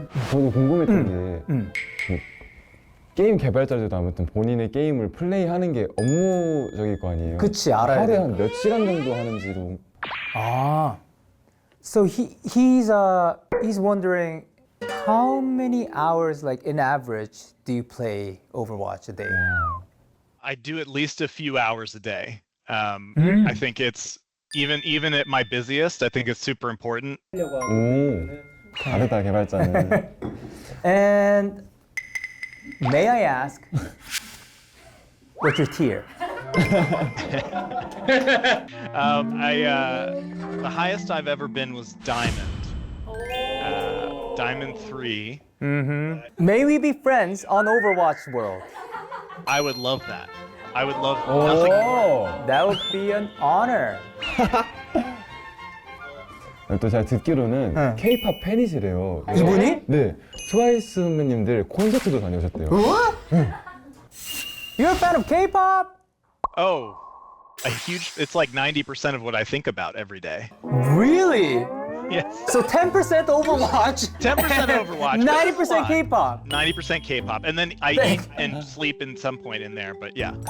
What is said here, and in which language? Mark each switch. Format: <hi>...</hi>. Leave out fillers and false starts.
<ko>저도 궁금했던 게 그 게임 개발자들도 아무튼 본인의 게임을 플레이하는 게 업무적일 거 아니에요. 그치, 알아야 하루에 돼. 한 몇 시간 정도 하는지도.</ko> <en>Ah, so he's wondering how many hours, like in average, do you play Overwatch a day? I do at least a few hours a day. I think it's even at my busiest, I think it's super important.</en> <ko>오, 다르다 개발자는.</ko> <en>And may I ask, what's your tier? The highest I've ever been was Diamond. Diamond 3. May we be friends on Overwatch World? I would love that. I would love nothing more.</en> <ko>오.</ko> <en>That would be an honor.</en> <ko>또 제가 듣기로는 응. K-pop 팬이시래요. 이분이? 네, 트와이스 선배님들 콘서트도 다녀오셨대요.</ko> <en>You're a fan of K-pop? Oh, it's like 90% of what I think about every day. Really? Yes. So 10% Overwatch, 10% Overwatch. 90% K-pop. 90% K-pop. And then I eat and sleep in some point in there, but yeah.</en>